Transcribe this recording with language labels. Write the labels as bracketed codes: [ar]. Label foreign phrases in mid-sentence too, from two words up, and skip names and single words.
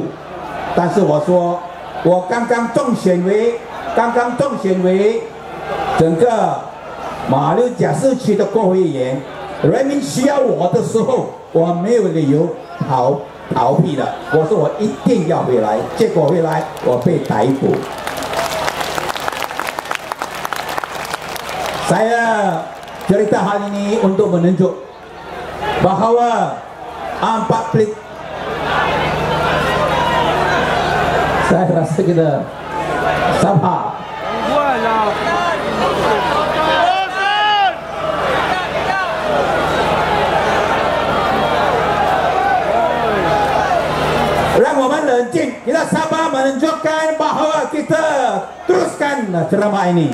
[zh] 但是我说，我刚刚中选为整个马六甲市区的国会议员，人民需要我的时候，我没有理由逃避的。我说我一定要回来，结果回来我被逮捕。 [ms] Saya cerita hal ini untuk menunjuk bahawa 4 saya rasa kita sabar. Kita sabar menunjukkan bahawa kita teruskan ceramah ini.